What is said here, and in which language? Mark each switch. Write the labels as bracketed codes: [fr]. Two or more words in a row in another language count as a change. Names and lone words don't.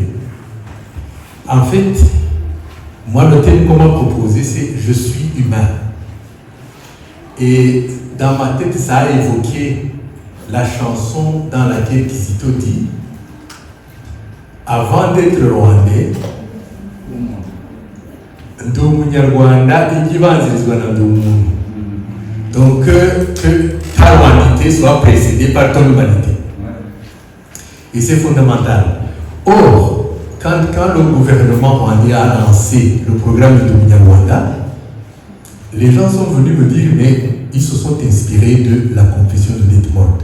[fr] En fait, moi le thème qu'on m'a proposé c'est « Je suis humain ». Et dans ma tête ça a évoqué la chanson dans laquelle Kizito dit « Avant d'être rwandais, [rw] ndi umunyarwanda igibanzirizwa na ndi umuntu ». [fr] Donc que ta rwandité soit précédée par ton humanité. Et c'est fondamental. Or, quand le gouvernement rwandais a lancé le programme de Munyarwanda, les gens sont venus me dire, mais ils se sont inspirés de la confession de Detmold.